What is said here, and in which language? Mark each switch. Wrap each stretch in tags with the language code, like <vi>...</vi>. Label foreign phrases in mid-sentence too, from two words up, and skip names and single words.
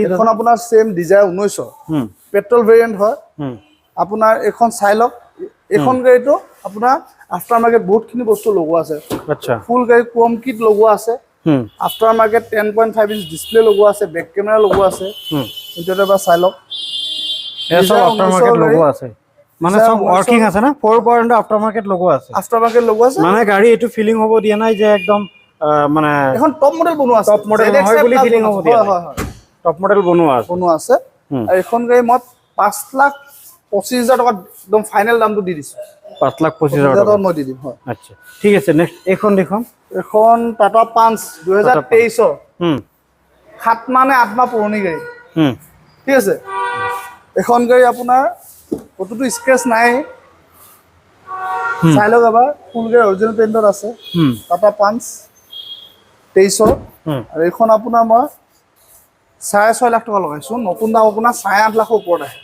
<as>এখন আপোনাৰ সেম ডিজায়াৰ 1900</as> <en>petrol variant</en> <as>হয় আপোনাৰ এখন চাই লওক এখন গাড়ীটো আপোনাৰ</as> <en>after market</en> <as>বহুতখিনি বস্তু লগোৱা আছে আচ্ছা ফুল গাড়ী</as> <en>chrome kit</en> <as>লগোৱা আছে</as> <en>after market</en> <as>10.5</as> <en>inch display</en> <as>লগোৱা আছে</as> <en>back camera</en> <as>লগোৱা আছে এইটো এবাৰ চাই লওক এসব</as> <en>after market</en> <as>লগোৱা আছে মানে সব ওয়ার্কিং আছে না 4</as> <en>after market</en> <as>লগোৱা আছে মানে গাড়ী এটো ফিলিং হ'ব দিয়া নাই যে একদম মানে এখন</as> <en>top model</en> <as>বনোৱা আছে</as> <en>top model</en> <as>হয় বুলি ফিলিং হ'ব দিয়া হয়</as> <en>top model</en> <as>বনোৱা আছে আৰু এখন গাড়ী মই 5,25,000 টকা একদম ফাইনেল দামটো দি দিছো 5,25,000 টকা মই দি দিম হয়</as> <bn>আচ্ছা ঠিক আছে নেক্সট এখন দেখুন</bn> <as>এখন টাটা পাঞ্চ 2023 সাত মানে 8 মাহ পুৰণি গাড়ী ঠিক আছে এখন গাড়ী আপোনাৰ কতটো স্ক্ৰেচ নাই চাই লওক এবাৰ ফুল গাড়ী</as> <en>original paintত</en> <as>আছে টাটা পাঞ্চ 23 আৰু এখন আপোনাৰ মই 6.5 লাখ টকা লগাইছো নতুন দাম আপোনাৰ 8.5 লাখৰ ওপৰত আহে</as>